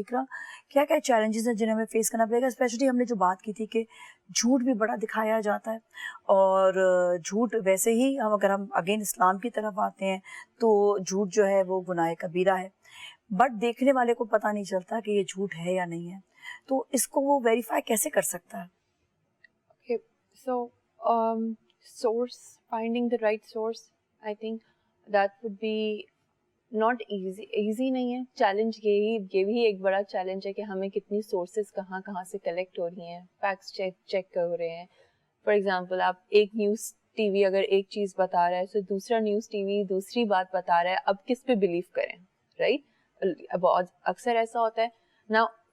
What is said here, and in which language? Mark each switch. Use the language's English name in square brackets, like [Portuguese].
[Urdu] اقرا, کیا کیا چیلنجز ہیں جنہیں ہمیں فیس کرنا پڑے گا؟ اسپیشلی ہم نے جو بات کی تھی کہ جھوٹ بھی بڑا دکھایا جاتا ہے, اور جھوٹ ویسے ہی اگر ہم اگین اسلام کی طرف آتے ہیں تو جھوٹ جو ہے وہ گناہ کبیرہ ہے, بٹ دیکھنے والے کو پتہ نہیں چلتا کہ یہ جھوٹ ہے یا نہیں ہے. تو اس کو وہ ویریفائی کیسے کر سکتا ہے؟ [English] So, source, finding the right source, I think that would be not easy. [Urdu] Easy نہیں ہے, چیلنج یہ بھی ایک بڑا چیلنج ہے کہ ہمیں کتنی سورسز کہاں سے کلیکٹ ہو رہی ہیں, فیکٹس چیک کر رہے ہیں. فار ایگزامپل, آپ ایک نیوز ٹی وی اگر ایک چیز بتا رہا ہے تو دوسرا نیوز ٹی وی دوسری بات بتا رہا ہے, اب کس پہ بلیو کریں, رائٹ؟ بہت اکثر ایسا ہوتا ہے نا.